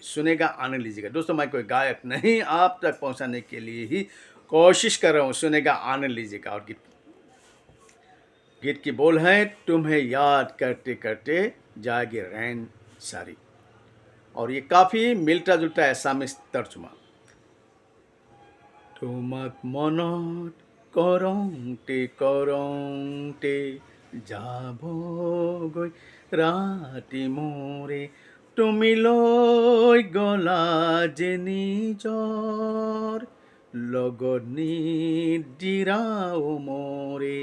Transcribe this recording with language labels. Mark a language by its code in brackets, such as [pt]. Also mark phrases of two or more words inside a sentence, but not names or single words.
[hi] सुनेगा आनंद लीजिएगा दोस्तों। मैं कोई गायक नहीं, आप तक पहुंचाने के लिए ही कोशिश कर रहा हूँ। सुनेगा आनंद लीजिएगा। और गीत की बोल है, तुम्हें याद करते करते जाएगी रैन सारी। और ये काफ़ी मिलता जुलता है सामिस तर्जुमा। [as] তোমাক মনত কৰোঁতে কৰোঁতে যাবগৈ ৰাতি মোৰে, তুমি লৈ গলা যে নিজৰ লগত নিদিৰাও মোৰে।